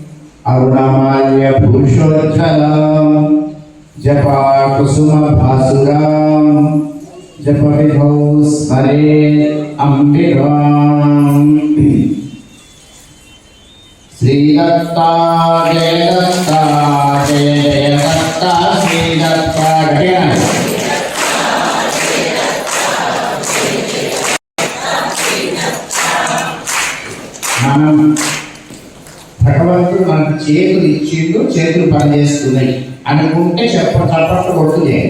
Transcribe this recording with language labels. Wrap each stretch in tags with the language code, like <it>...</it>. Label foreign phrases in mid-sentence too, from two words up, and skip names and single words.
<sa>अरुणमाल्यभूषोज्ज्वलां जपाकुसुमभासुरां जपविधौ स्मरेत् अम्बिकाम्। श्रीदत्ता जय दत्ता जय जय दत्ता श्रीदत्ता</sa> <te>మనం భగవంతుడు మనకు చేతులు ఇచ్చిండు, చేతులు పనిచేస్తున్నాయి అనుకుంటే చప్పట్లు కొట్టు చేయండి.</te>